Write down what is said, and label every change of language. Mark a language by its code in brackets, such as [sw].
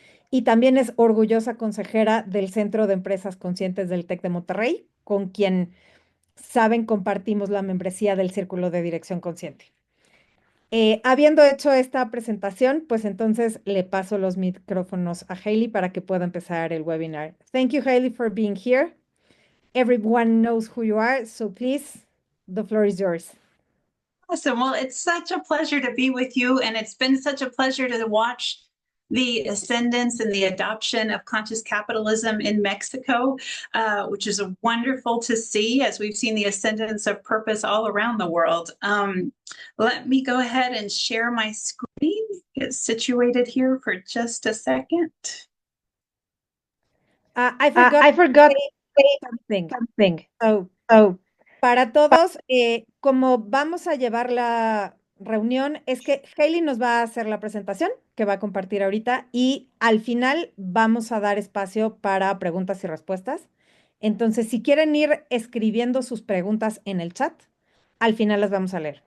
[es] Y también es orgullosa consejera del Centro de Empresas Conscientes del TEC de Monterrey, con quien saben compartimos la membresía del Círculo de Dirección Consciente. Habiendo hecho esta presentación, pues entonces le paso los micrófonos a Hailey para que pueda empezar el webinar. [en] Thank you, Hailey, for being here. Everyone knows who you are, so please, the floor is yours. Awesome. Well, it's such a pleasure to be with you, and it's been such a pleasure to watch the ascendance and the adoption of conscious capitalism in Mexico, which is wonderful to see as we've seen the ascendance of purpose all around the world. Let me go ahead and share my screen, get situated here for just a second. I forgot to say something. [es] So, para todos, como vamos a llevar la reunión, es que Hailey nos va a hacer la presentación que va a compartir ahorita y al final vamos a dar espacio para preguntas y respuestas. Entonces, si quieren ir escribiendo sus preguntas en el chat, al final las vamos a leer.